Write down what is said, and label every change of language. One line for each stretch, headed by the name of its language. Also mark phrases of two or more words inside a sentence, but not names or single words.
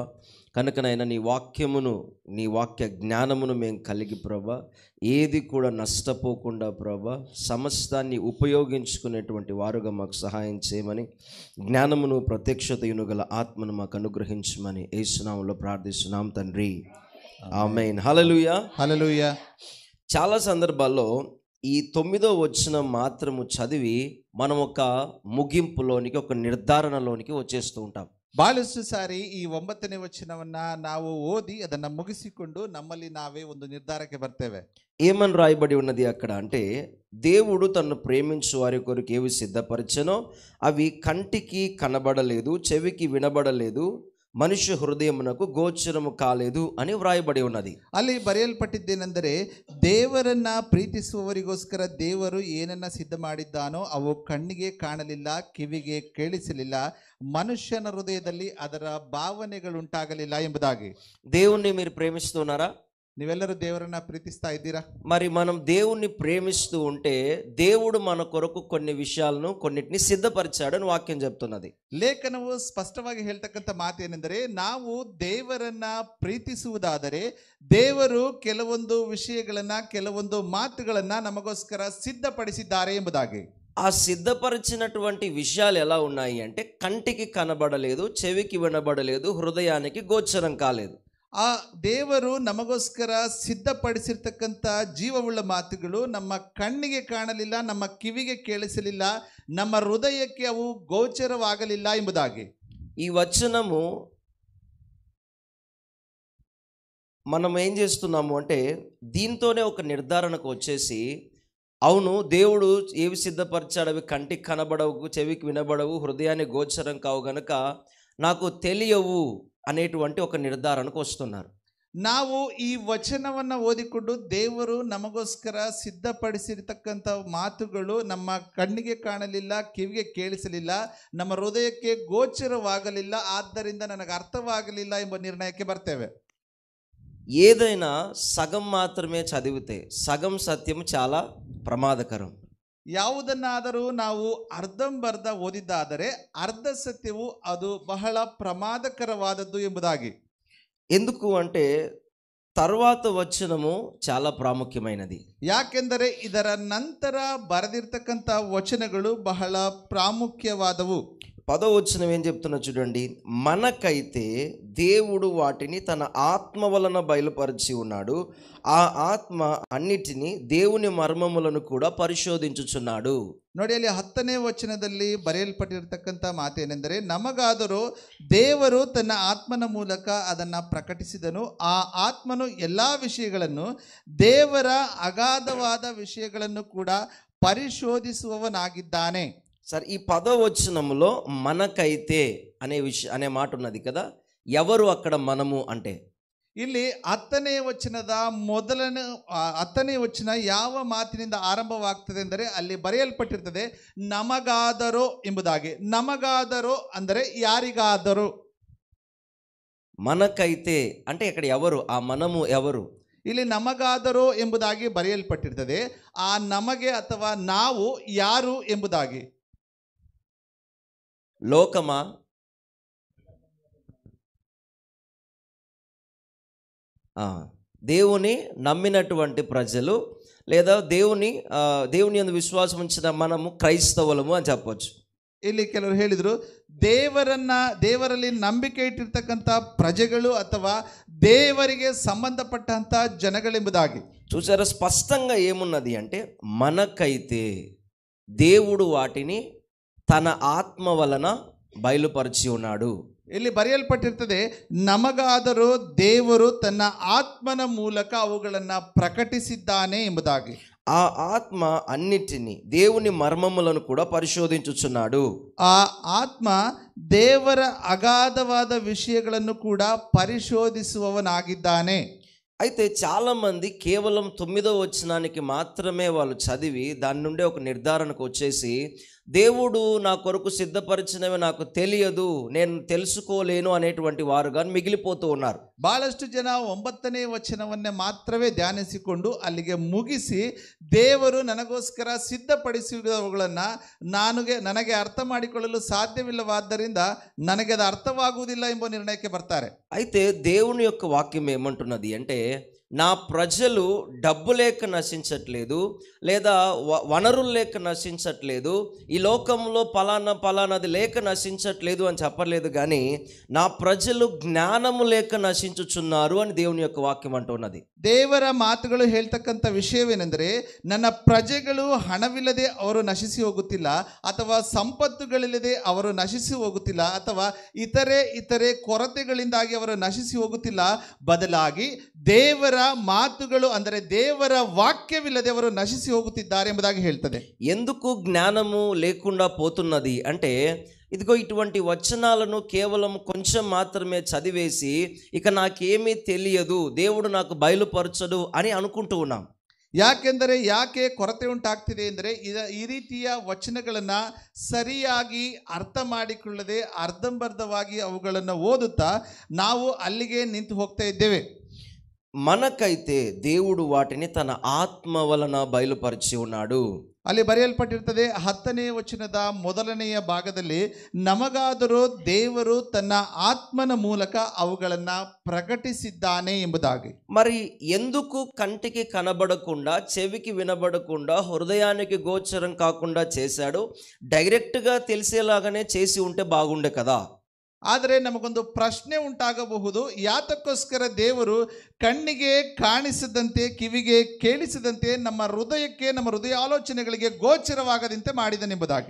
Telugu: కనుకనైనా నీ వాక్యమును, నీ వాక్య జ్ఞానమును మేము కలిగి ప్రభా, ఏది కూడా నష్టపోకుండా ప్రభా సమస్తాన్ని ఉపయోగించుకునేటువంటి వారుగా మాకు సహాయం చేయమని, జ్ఞానమును ప్రత్యక్షతయును గల ఆత్మను మాకు అనుగ్రహించమని యేసు నామములో ప్రార్థిస్తున్నాం తండ్రి, ఆమేన్. హల్లెలూయా. హల్లెలూయా. చాలా సందర్భాల్లో ఈ 9వ వచనం మాత్రము చదివి మనం ఒక ముగింపులోనికి, ఒక నిర్ధారణలోనికి వచ్చేస్తూ ఉంటాం.
Kannada: ಬಹಳಷ್ಟು ಸಾರಿ ಈ 9ನೇ ವಚನವನ್ನ ನಾವು ಓದಿ ಅದನ್ನ ಮುಗಿಸಿಕೊಂಡು ನಮ್ಮಲ್ಲಿ ನಾವೇ ಒಂದು ನಿರ್ಧಾರಕ್ಕೆ ಬರ್ತೇವೆ.
Telugu: ఏమని రాయబడి ఉన్నది అక్కడ అంటే, దేవుడు తన్ను ప్రేమించు వారి కొరకు ఏవి సిద్ధపరచెనో అవి కంటికి కనబడలేదు, చెవికి వినబడలేదు, మనుష్య హృదయమునకు గోచరము కాలేదు అని వ్రాయబడి ఉన్నది.
Kannada: ಅಲ್ಲಿ ಬರೆಯಲ್ಪಟ್ಟಿದ್ದೇನೆಂದರೆ, ದೇವರನ್ನ ಪ್ರೀತಿಸುವವರಿಗೋಸ್ಕರ ದೇವರು ಏನನ್ನ ಸಿದ್ಧ ಮಾಡಿದ್ದಾನೋ ಅವು ಕಣ್ಣಿಗೆ ಕಾಣಲಿಲ್ಲ, ಕಿವಿಗೆ ಕೇಳಿಸಲಿಲ್ಲ, ಮನುಷ್ಯನ ಹೃದಯದಲ್ಲಿ ಅದರ ಭಾವನೆಗಳುಂಟಾಗಲಿಲ್ಲ ಎಂಬುದಾಗಿ.
Telugu: దేవుణ్ణి మీరు ప్రేమిస్తున్నారా?
Kannada: ನೀವೆಲ್ಲರೂ ದೇವರನ್ನ ಪ್ರೀತಿಸ್ತಾ ಇದ್ದೀರಾ?
Telugu: మరి మనం దేవుణ్ణి ప్రేమిస్తూ ఉంటే దేవుడు మన కొరకు కొన్ని విషయాలను, కొన్నిటిని సిద్ధపరిచాడని వాక్యం చెప్తున్నది.
Kannada: ಲೇಖನವು ಸ್ಪಷ್ಟವಾಗಿ ಹೇಳ್ತಕ್ಕಂಥ ಮಾತೇನೆಂದರೆ, ನಾವು ದೇವರನ್ನ ಪ್ರೀತಿಸುವುದಾದರೆ ದೇವರು ಕೆಲವೊಂದು ವಿಷಯಗಳನ್ನ, ಕೆಲವೊಂದು ಮಾತುಗಳನ್ನ ನಮಗೋಸ್ಕರ ಸಿದ್ಧಪಡಿಸಿದ್ದಾರೆ ಎಂಬುದಾಗಿ.
Telugu: ఆ సిద్ధపరిచినటువంటి విషయాలు ఎలా ఉన్నాయి అంటే, కంటికి కనబడలేదు, చెవికి వినబడలేదు, హృదయానికి గోచరం కాలేదు.
Kannada: ಆ ದೇವರು ನಮಗೋಸ್ಕರ ಸಿದ್ಧಪಡಿಸಿರ್ತಕ್ಕಂಥ ಜೀವವುಳ್ಳ ಮಾತುಗಳು ನಮ್ಮ ಕಣ್ಣಿಗೆ ಕಾಣಲಿಲ್ಲ, ನಮ್ಮ ಕಿವಿಗೆ ಕೇಳಿಸಲಿಲ್ಲ, ನಮ್ಮ ಹೃದಯಕ್ಕೆ ಅವು ಗೋಚರವಾಗಲಿಲ್ಲ ಎಂಬುದಾಗಿ.
Telugu: ఈ వచనము మనం ఏం చేస్తున్నాము అంటే, దీంతోనే ఒక నిర్ధారణకు వచ్చేసి, అవును దేవుడు ఏవి సిద్ధపరిచాడు అవి కంటికి కనబడవు, చెవికి వినబడవు, హృదయానికి గోచరం కావు గనుక నాకు తెలియవు అనేటువంటి ఒక నిర్ధారణకు వస్తున్నారు.
Kannada: ನಾವು ಈ ವಚನವನ್ನು ಓದಿಕೊಂಡು ದೇವರು ನಮಗೋಸ್ಕರ ಸಿದ್ಧಪಡಿಸಿರ್ತಕ್ಕಂಥ ಮಾತುಗಳು ನಮ್ಮ ಕಣ್ಣಿಗೆ ಕಾಣಲಿಲ್ಲ, ಕಿವಿಗೆ ಕೇಳಿಸಲಿಲ್ಲ, ನಮ್ಮ ಹೃದಯಕ್ಕೆ ಗೋಚರವಾಗಲಿಲ್ಲ, ಆದ್ದರಿಂದ ನನಗೆ ಅರ್ಥವಾಗಲಿಲ್ಲ ಎಂಬ ನಿರ್ಣಯಕ್ಕೆ ಬರ್ತೇವೆ.
Telugu: ఏదైనా సగం మాత్రమే చదివితే సగం సత్యం చాలా ప్రమాదకరం.
Kannada: ಯಾವುದನ್ನಾದರೂ ನಾವು ಅರ್ಧಂಬರ್ಧ ಓದಿದ್ದಾದರೆ ಅರ್ಧ ಸತ್ಯವು ಅದು ಬಹಳ ಪ್ರಮಾದಕರವಾದದ್ದು ಎಂಬುದಾಗಿ.
Telugu: ఎందుకు అంటే తర్వాత వచనము చాలా ప్రాముఖ్యమైనది.
Kannada: ಯಾಕೆಂದರೆ ಇದರ ನಂತರ ಬರೆದಿರ್ತಕ್ಕಂಥ ವಚನಗಳು ಬಹಳ ಪ್ರಾಮುಖ್ಯವಾದವು.
Telugu: 10వ వచనం ఏం చెప్తున్నా చూడండి. మనకైతే దేవుడు వాటిని తన ఆత్మ వలన బయలుపరిచి ఉన్నాడు, ఆ ఆత్మ అన్నిటినీ దేవుని మర్మములను కూడా పరిశోధించుచున్నాడు.
Kannada: ನೋಡಿ, ಅಲ್ಲಿ 10ನೇ ವಚನದಲ್ಲಿ ಬರೆಯಲ್ಪಟ್ಟಿರ್ತಕ್ಕಂಥ ಮಾತೇನೆಂದರೆ, ನಮಗಾದರೂ ದೇವರು ತನ್ನ ಆತ್ಮನ ಮೂಲಕ ಅದನ್ನು ಪ್ರಕಟಿಸಿದನು, ಆ ಆತ್ಮನು ಎಲ್ಲ ವಿಷಯಗಳನ್ನು, ದೇವರ ಅಗಾಧವಾದ ವಿಷಯಗಳನ್ನು ಕೂಡ ಪರಿಶೋಧಿಸುವವನಾಗಿದ್ದಾನೆ.
Telugu: సరే, ఈ 10వ వచనములో మనకైతే అనే మాట ఉన్నది కదా. ఎవరు అక్కడ మనము అంటే?
Kannada: ಇಲ್ಲಿ 10ನೇ ವಚನದ 10ನೇ ವಚನ ಯಾವ ಮಾತಿನಿಂದ ಆರಂಭವಾಗ್ತದೆ ಅಂದರೆ, ಅಲ್ಲಿ ಬರೆಯಲ್ಪಟ್ಟಿರ್ತದೆ ನಮಗಾದರೋ ಎಂಬುದಾಗಿ. ನಮಗಾದರೋ ಅಂದರೆ ಯಾರಿಗಾದರೂ.
Telugu: మనకైతే అంటే ఇక్కడ ఎవరు, ఆ మనము ఎవరు?
Kannada: ಇಲ್ಲಿ ನಮಗಾದರೂ ಎಂಬುದಾಗಿ ಬರೆಯಲ್ಪಟ್ಟಿರ್ತದೆ. ಆ ನಮಗೆ ಅಥವಾ ನಾವು ಯಾರು ಎಂಬುದಾಗಿ.
Telugu: లోకమా, దేవుని నమ్మినటువంటి ప్రజలు, లేదా దేవుని యందు విశ్వాసం ఉంచిన మనము క్రైస్తవులము అని చెప్పొచ్చు.
Kannada: ಇಲ್ಲಿ ಕೆಲವರು ಹೇಳಿದ್ರು, ದೇವರಲ್ಲಿ ನಂಬಿಕೆ ಇಟ್ಟಿರ್ತಕ್ಕಂಥ ಪ್ರಜೆಗಳು ಅಥವಾ ದೇವರಿಗೆ ಸಂಬಂಧಪಟ್ಟಂತ ಜನಗಳೆಂಬುದಾಗಿ.
Telugu: చూసారా స్పష్టంగా ఏమున్నది అంటే, మనకైతే దేవుడు వాటిని తన ఆత్మ వలన బయలుపరిచి ఉన్నాడు.
Kannada: ಇಲ್ಲಿ ಬರೆಯಲ್ಪಟ್ಟಿರ್ತದೆ, ನಮಗಾದರೂ ದೇವರು ತನ್ನ ಆತ್ಮನ ಮೂಲಕ ಅವುಗಳನ್ನ ಪ್ರಕಟಿಸಿದ್ದಾನೆ ಎಂಬುದಾಗಿ.
Telugu: ఆ ఆత్మ అన్నిటినీ, దేవుని మర్మములను కూడా పరిశోధించుచున్నాడు.
Kannada: ಆ ಆತ್ಮ ದೇವರ ಅಗಾಧವಾದ ವಿಷಯಗಳನ್ನು ಕೂಡ ಪರಿಶೋಧಿಸುವವನಾಗಿದ್ದಾನೆ.
Telugu: అయితే చాలామంది కేవలం 9వ వచనానికి మాత్రమే వాళ్ళు చదివి దాని నుండే ఒక నిర్ధారణకు వచ్చేసి, దేవుడు నా కొరకు సిద్ధపరిచినవి నాకు తెలియదు, నేను తెలుసుకోలేను అనేటువంటి వారుగా మిగిలిపోతూ ఉన్నారు.
Kannada: ಬಹಳಷ್ಟು ಜನ 9ನೇ ವಚನವನ್ನೇ ಮಾತ್ರವೇ ಧ್ಯಾನಿಸಿಕೊಂಡು ಅಲ್ಲಿಗೆ ಮುಗಿಸಿ, ದೇವರು ನನಗೋಸ್ಕರ ಸಿದ್ಧಪಡಿಸಿರುವುಗಳನ್ನು ನನಗೆ ಅರ್ಥ ಮಾಡಿಕೊಳ್ಳಲು ಸಾಧ್ಯವಿಲ್ಲವಾದ್ದರಿಂದ ನನಗೆ ಅದು ಅರ್ಥವಾಗುವುದಿಲ್ಲ ಎಂಬ ನಿರ್ಣಯಕ್ಕೆ ಬರ್ತಾರೆ.
Telugu: అయితే దేవుని యొక్క వాక్యం ఏమంటున్నది అంటే, నా ప్రజలు డబ్బు లేక నశించట్లేదు, లేదా వనరులు లేక నశించట్లేదు, ఈ లోకంలో పలానాది లేక నశించట్లేదు అని చెప్పలేదు, కానీ నా ప్రజలు జ్ఞానము లేక నశించుచున్నారు అని దేవుని యొక్క వాక్యం అంటున్నది.
Kannada: ದೇವರ ಮಾತುಗಳು ಹೇಳ್ತಕ್ಕಂಥ ವಿಷಯವೇನೆಂದರೆ, ನನ್ನ ಪ್ರಜೆಗಳು ಹಣವಿಲ್ಲದೆ ಅವರು ನಶಿಸಿ ಹೋಗುತ್ತಿಲ್ಲ, ಅಥವಾ ಸಂಪತ್ತುಗಳಿಲ್ಲದೆ ಅವರು ನಶಿಸಿ ಹೋಗುತ್ತಿಲ್ಲ, ಅಥವಾ ಇತರೆ ಕೊರತೆಗಳಿಂದಾಗಿ ಅವರು ನಶಿಸಿ ಹೋಗುತ್ತಿಲ್ಲ. ಬದಲಾಗಿ ದೇವರ ಮಾತುಗಳು ಅಂದರೆ ದೇವರ ವಾಕ್ಯವಿಲ್ಲದೆ ಅವರು ನಶಿಸಿ ಹೋಗುತ್ತಿದ್ದಾರೆ ಎಂಬುದಾಗಿ ಹೇಳ್ತದೆ.
Telugu: ఎందుకు జ్ఞానము లేకుండా పోతున్నది అంటే, ఇదిగో ఇటువంటి వచనాలను కేవలం కొంచెం మాత్రమే చదివేసి ఇక నాకేమీ తెలియదు, దేవుడు నాకు బయలుపరచడు అని అనుకుంటూ ఉన్నాం.
Kannada: ಯಾಕೆ ಕೊರತೆ ಉಂಟಾಗ್ತಿದೆ ಅಂದರೆ, ಈ ರೀತಿಯ ವಚನಗಳನ್ನು ಸರಿಯಾಗಿ ಅರ್ಥ ಮಾಡಿಕೊಳ್ಳದೆ ಅರ್ಧಂಬರ್ಧವಾಗಿ ಅವುಗಳನ್ನು ಓದುತ್ತಾ ನಾವು ಅಲ್ಲಿಗೆ ನಿಂತು ಹೋಗ್ತಾ ಇದ್ದೇವೆ.
Telugu: మనకైతే దేవుడు వాటిని తన ఆత్మ వలన బయలుపరిచి ఉన్నాడు.
Kannada: ಅಲ್ಲಿ ಬರೆಯಲ್ಪಟ್ಟಿರ್ತದೆ 10ನೇ ವಚನದ ಮೊದಲನೆಯ ಭಾಗದಲ್ಲಿ, ನಮಗಾದರೂ ದೇವರು ತನ್ನ ಆತ್ಮನ ಮೂಲಕ ಅವುಗಳನ್ನು ಪ್ರಕಟಿಸಿದ್ದಾನೆ ಎಂಬುದಾಗಿ.
Telugu: మరి ఎందుకు కంటికి కనబడకుండా, చెవికి వినబడకుండా, హృదయానికి గోచరం కాకుండా చేశాడు? డైరెక్ట్గా తెలిసేలాగానే చేసి ఉంటే బాగుండే కదా.
Kannada: ಆದರೆ ನಮಗೊಂದು ಪ್ರಶ್ನೆ ಉಂಟಾಗಬಹುದು, ಯಾತಕ್ಕೋಸ್ಕರ ದೇವರು ಕಣ್ಣಿಗೆ ಕಾಣಿಸದಂತೆ, ಕಿವಿಗೆ ಕೇಳಿಸದಂತೆ, ನಮ್ಮ ಹೃದಯಕ್ಕೆ, ನಮ್ಮ ಹೃದಯ ಆಲೋಚನೆಗಳಿಗೆ ಗೋಚರವಾಗದಂತೆ ಮಾಡಿದನೆಂಬುದಾಗಿ.